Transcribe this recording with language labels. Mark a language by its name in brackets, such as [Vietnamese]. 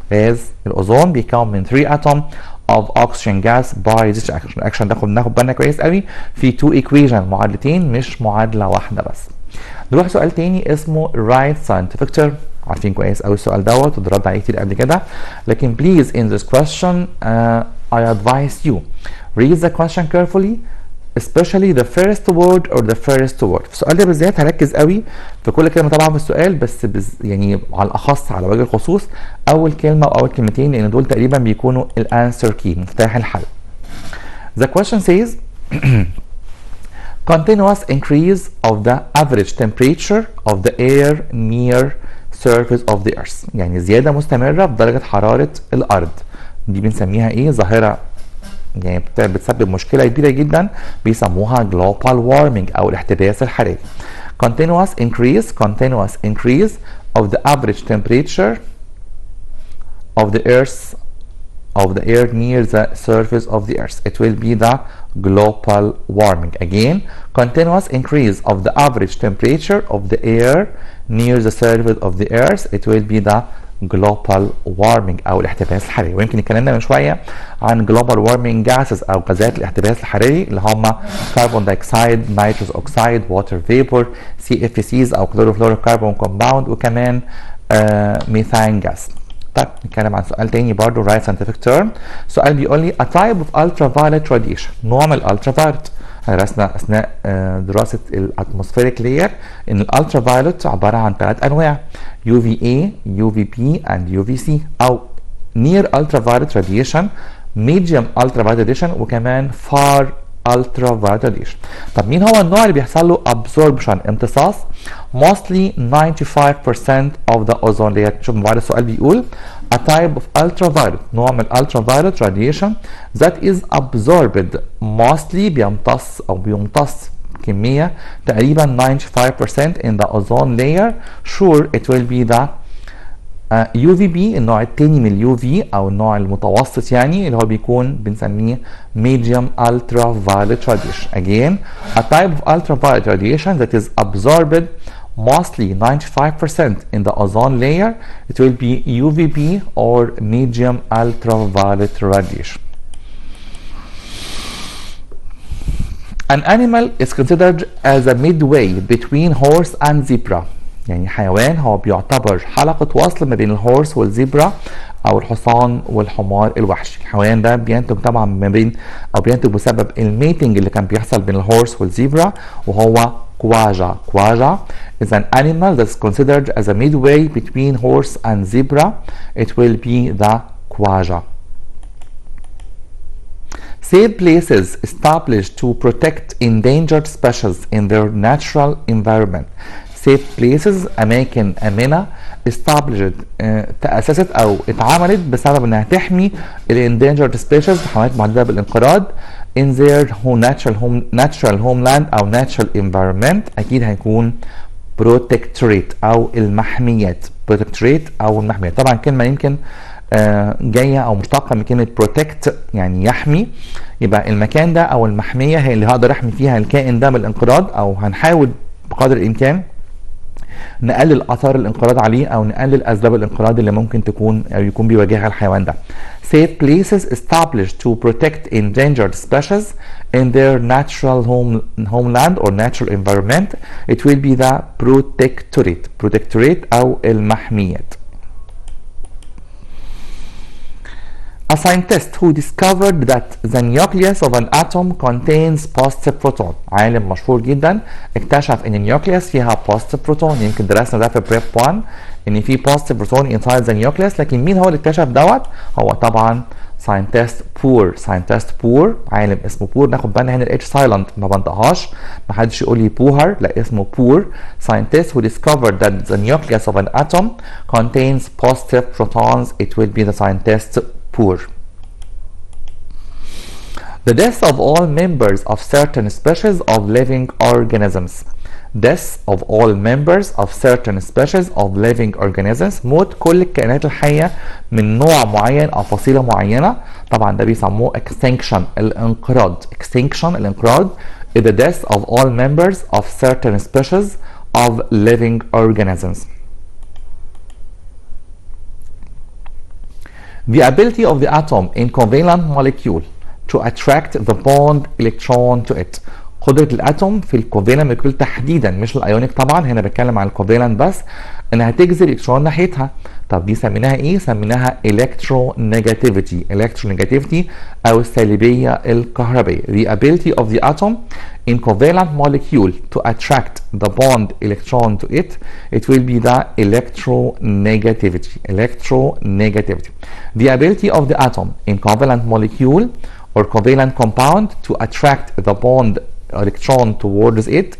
[Arabic] غاز الاوزون بيكون من 3 اتوم [English] of oxygen gas by this reaction. [Arabic] الاكشن ده ناخد بالنا كويس قوي، في 2 equation، معادلتين مش معادله واحده بس. نروح سؤال تاني اسمه right scientific term. عارفين كويس قوي السؤال دوت واتدربنا عليه كتير قبل كده، لكن [English] please in this question I advise you read the question carefully, especially the first word or the first word. [Arabic] في السؤال ده بالذات هركز قوي في كل كلمه طبعا في السؤال، بس يعني على الاخص على وجه الخصوص اول كلمه او اول كلمتين، لان دول تقريبا بيكونوا الانسر كي، مفتاح الحل. [English] The question says continuous increase of the average temperature of the air near surface of the earth. [Arabic] يعني زياده مستمره في درجه حراره الارض، دي بنسميها ايه؟ ظاهره يعني بتسبب مشكله كبيره جدا، بيسموها global warming او الاحتباس الحراري. [English] continuous increase of the average temperature of the earth of the air near the surface of the earth. It will be the global warming. Again, continuous increase of the average temperature of the air near the surface of the earth. It will be the global warming [Arabic] او الاحتباس الحراري. ويمكن اتكلمنا من شويه عن global warming gases او غازات الاحتباس الحراري اللي هم كربون دايوكسيد، نيتروس اوكسيد، ووتر فيبور، CFCs او كلوروفلوروكربون كومباوند، وكمان ميثان جاس. طيب نتكلم عن سؤال تاني برضه right scientific term. سؤال بيقول لي [English] a type of ultraviolet radiation. [Arabic] نوع من الالترافايولت. درسنا اثناء دراسه الاتموسفيريك لاير ان الالترافايولت عباره عن 3 انواع، UVA، UVB and UVC، او [English] near ultraviolet radiation، medium ultraviolet radiation، [Arabic] وكمان [English] far ultraviolet radiation. [Arabic] طب مين هو النوع اللي بيحصل له absorption امتصاص؟ [English] mostly 95% of the ozone layer. [Arabic] شوف بعد السؤال بيقول [English] a type of ultraviolet، نوع من ultraviolet radiation that is absorbed mostly، [Arabic] بيمتص كمية تقريبا [English] 95% in the ozone layer. Sure it will be the UVB، [Arabic] النوع التاني من اليو في او النوع المتوسط يعني، اللي هو بيكون بنسميه [English] medium ultraviolet radiation. Again a type of ultraviolet radiation that is absorbed mostly 95% in the ozone layer. It will be UVB or medium ultraviolet radiation. An animal is considered as a midway between horse and zebra. [Arabic] يعني حيوان هو بيعتبر حلقة وصل ما بين الهورس والزيبرا أو الحصان والحمار الوحشي. الحيوان ده بينتج طبعا ما بين أو بينتج بسبب الميتنج اللي كان بيحصل بين الهورس والزيبرا، وهو كواجا. [English] Quagga is an animal that's considered as a midway between horse and zebra. It will be the quagga. Safe places established to protect endangered species in their natural environment. Safe places [Arabic] أماكن آمنة [English] established [Arabic] تأسست أو اتعملت بسبب إنها تحمي [English] endangered species [Arabic] حيوانات مهددة بالانقراض [English] in their natural homeland أو natural environment. [Arabic] أكيد هيكون protectorate أو المحميات. protectorate أو المحميات. طبعا كلمة يمكن جايه او مشتقه من كلمه بروتكت يعني يحمي، يبقى المكان ده او المحميه هي اللي هقدر احمي فيها الكائن ده من الانقراض، او هنحاول بقدر الامكان نقلل اثار الانقراض عليه او نقلل اسباب الانقراض اللي ممكن تكون او يكون بيواجهها الحيوان ده. [English] Safe places established to protect endangered species in their natural homeland or natural environment. It will be the protectorate. [Arabic] protectorate او المحميات. [English] A scientist who discovered that the nucleus of an atom contains positive proton. [Arabic] عالم مشهور جدا اكتشف ان النيوكليوس فيها positive proton. يمكن درسنا ده في بريب 1 ان في [English] positive proton inside the nucleus، [Arabic] لكن مين هو اللي اكتشف دوت؟ هو طبعا scientist بور، عالم اسمه بور. ناخد بالنا هنا الاتش سايلنت ما بنطقهاش، ما حدش يقول لي بوهر، لا اسمه بور. [English] scientist who discovered that the nucleus of an atom contains positive protons. It will be the scientist poor. The death of all members of certain species of living organisms. Death of all members of certain species of living organisms. [Arabic] موت كل الكائنات الحية من نوع معين أو فصيلة معينة. طبعا ده بيسموه extinction الانقراض. [English] extinction الانقراض is the death of all members of certain species of living organisms. The ability of the atom in covalent molecule to attract the bond electron to it. [Arabic] قدرة الاتوم في الكوفالنت مولكيول تحديدا، مش الايونيك طبعا، هنا بتكلم عن الكوفالنت بس، انها تجذب الالكترون ناحيتها. طب دي سميناها ايه؟ سميناها electronegativity. electronegativity او السالبية الكهربية. [English] The ability of the atom in covalent molecule to attract the bond electron to it. It will be the electronegativity. electronegativity. The ability of the atom in covalent molecule or covalent compound to attract the bond electron towards it.